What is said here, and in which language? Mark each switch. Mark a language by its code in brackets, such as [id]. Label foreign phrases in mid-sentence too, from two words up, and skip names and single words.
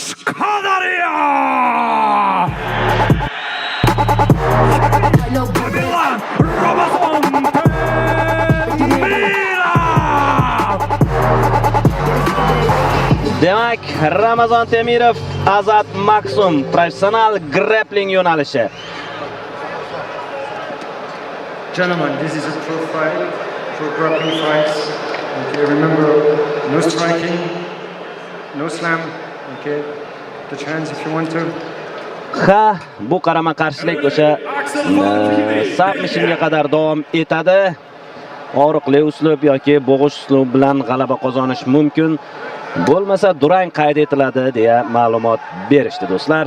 [uz] Qashqadaryo! Milan Ramazon Temirov! Demak, Ramazon Temirov, Azat Maksum professional grappling yo'nalishi. [en] Gentlemen, this is a pro fight, pro grappling fights. Okay, remember, no striking, no slam. Okay, touch hands if you want to. [uz] Ha, bu qarama-qarshilik o'sha submissionga qadar davom etadi. Og'riqli uslub yoki bo'g'ish uslubi bilan g'alaba qozonish mumkin. Bo'lmasa durang qayd etiladi deya ma'lumot berishdi do'stlar.